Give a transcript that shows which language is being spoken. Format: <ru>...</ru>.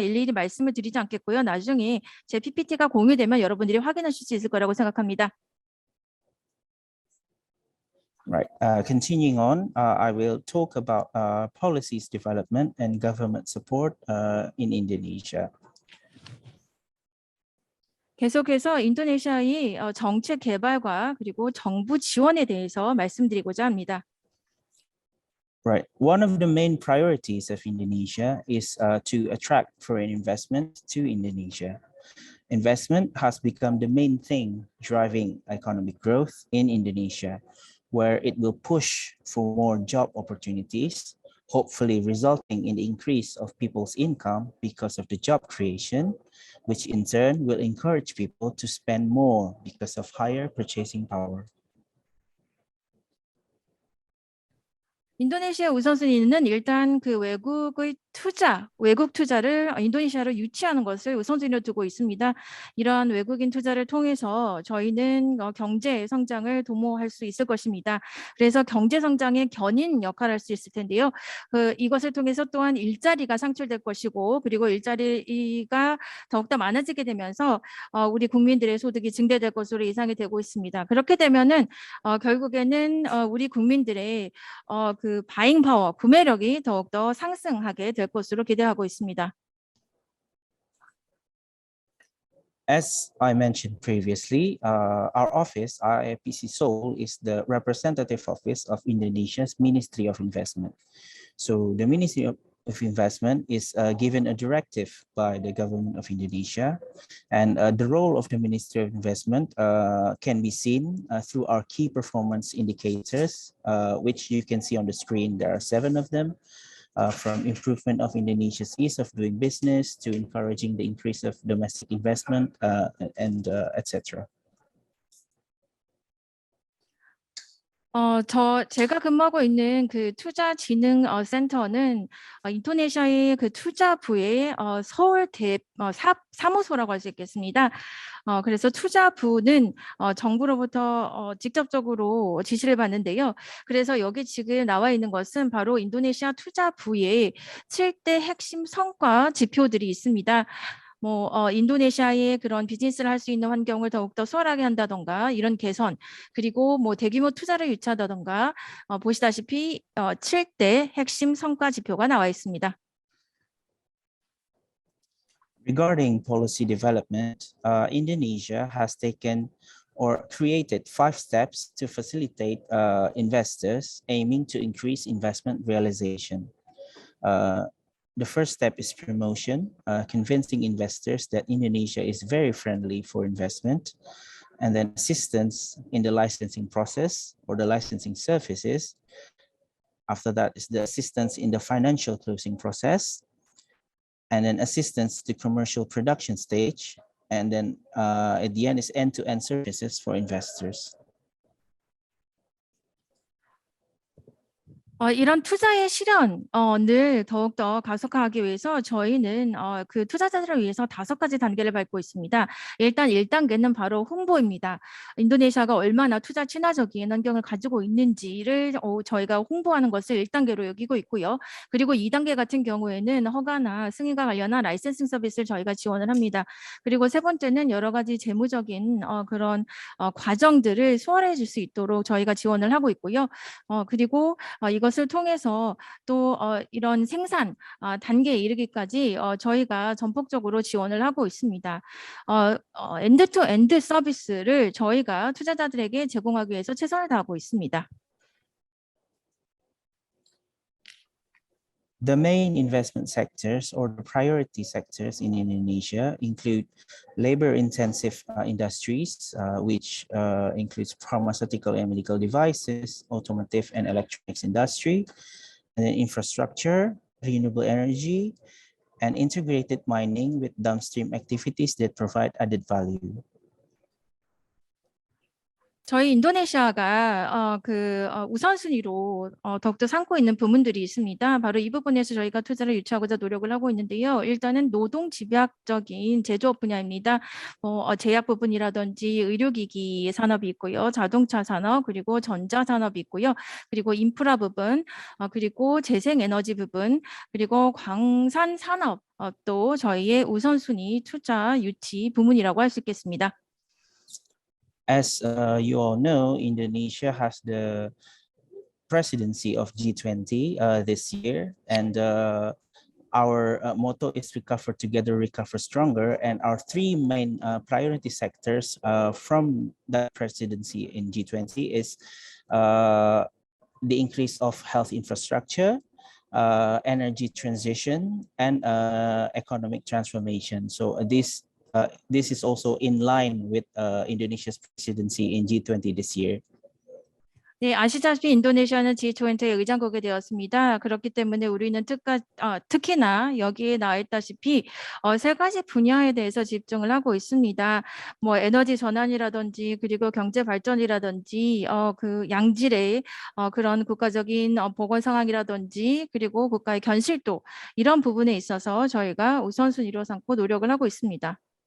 <ko>일일이 말씀을 드리지 않겠고요. 나중에 제 PPT가 공유되면 여러분들이 확인하실 수 있을 거라고 생각합니다.</ko> <en>Right. Continuing on, I will talk about policies development and government support in Indonesia.</en> <ko>계속해서 인도네시아의 정책 개발과 그리고 정부 지원에 대해서 말씀드리고자 합니다.</ko> <en>Right. One of the main priorities of Indonesia is to attract foreign investment to Indonesia. Investment has become the main thing driving economic growth in Indonesia, where it will push for more job opportunities, hopefully resulting in the increase of people's income because of the job creation, which in turn will encourage people to spend more because of higher purchasing power.</en> <ko>인도네시아 우선순위는 일단 그 외국 투자를 인도네시아로 유치하는 것을 우선순위로 두고 있습니다. 이러한 외국인 투자를 통해서 저희는 경제 성장을 도모할 수 있을 것입니다. 그래서 경제 성장의 견인 역할을 할 수 있을 텐데요. 이것을 통해서 또한 일자리가 창출될 것이고 그리고 일자리가 더욱더 많아지게 되면서 우리 국민들의 소득이 증대될 것으로 예상이 되고 있습니다. 그렇게 되면은 결국에는 우리 국민들의 그 바잉 파워, 구매력이 더욱더 상승하게 될 것으로 기대하고 있습니다.</ko> <en>As I mentioned previously, our office, IIPC Seoul, is the representative office of Indonesia's Ministry of Investment. So the Ministry of Investment is given a directive by the government of Indonesia, and the role of the Ministry of Investment can be seen through our key performance indicators, which you can see on the screen. There are 7 of them, from improvement of Indonesia's ease of doing business to encouraging the increase of domestic investment and etc.</en> <ko>제가 근무하고 있는 그 투자진흥 센터는 인도네시아의 그 투자부의 서울 사무소라고 할 수 있겠습니다. 그래서 투자부는 정부로부터 직접적으로 지시를 받는데요. 그래서 여기 지금 나와 있는 것은 바로 인도네시아 투자부의 7대 핵심 성과 지표들이 있습니다. 인도네시아의 그런 비즈니스를 할 수 있는 환경을 더욱더 수월하게 한다던가 이런 개선, 그리고 대규모 투자를 유치하다던가 보시다시피 7대 핵심 성과 지표가 나와 있습니다.</ko> <en>Regarding policy development, Indonesia has taken or created 5 steps to facilitate investors aiming to increase investment realization. The first step is promotion, convincing investors that Indonesia is very friendly for investment, and then assistance in the licensing process or the licensing services. After that is the assistance in the financial closing process, and then assistance to commercial production stage, and then at the end is end-to-end services for investors.</en> <ko>이런 투자의 실현을 더욱더 가속화하기 위해서 저희는 그 투자자들을 위해서 5가지 단계를 밟고 있습니다. 일단 1단계는 바로 홍보입니다. 인도네시아가 얼마나 투자 친화적인 환경을 가지고 있는지를 저희가 홍보하는 것을 1단계로 여기고 있고요. 그리고 2단계 같은 경우에는 허가나 승인과 관련한 라이센싱 서비스를 저희가 지원을 합니다. 그리고 세 번째는 여러 가지 재무적인 그런 과정들을 수월해 줄 수 있도록 저희가 지원을 하고 있고요. 그리고 이것을 통해서 또 이런 생산 단계에 이르기까지 저희가 전폭적으로 지원을 하고 있습니다. 엔드-투-엔드 서비스를 저희가 투자자들에게 제공하기 위해서 최선을 다하고 있습니다.</ko> <en>The main investment sectors or the priority sectors in Indonesia include labor-intensive industries, which includes pharmaceutical and medical devices, automotive and electronics industry, and then infrastructure, renewable energy, and integrated mining with downstream activities that provide added value.</en> <ko>저희 인도네시아가 우선순위로 더욱더 삼고 있는 부문들이 있습니다. 바로 이 부분에서 저희가 투자를 유치하고자 노력을 하고 있는데요. 일단은 노동 집약적인 제조업 분야입니다. 제약 부분이라든지 의료기기 산업이 있고요. 자동차 산업, 그리고 전자산업이 있고요. 그리고 인프라 부분, 그리고 재생에너지 부분, 그리고 광산 산업도 저희의 우선순위 투자 유치 부문이라고 할 수 있겠습니다.</ko> <en>As you all know, Indonesia has the presidency of G20 this year, and our motto is recover together, recover stronger. And our 3 main priority sectors from the presidency in G20 is the increase of health infrastructure, energy transition, and economic transformation. So this is also in line with Indonesia's presidency in G20 this year.</en> <ko>네, 아시다시피 인도네시아는 G20의 의장국이 되었습니다. 그렇기 때문에 우리는 특히나 여기에 나와 있다시피 3가지 분야에 대해서 집중을 하고 있습니다. 에너지 전환이라든지 그리고 경제 발전이라든지 그 양질의 그런 국가적인 보건 상황이라든지 그리고 국가의 견실도 이런 부분에 있어서 저희가 우선순위로 삼고 노력을 하고 있습니다.</ko>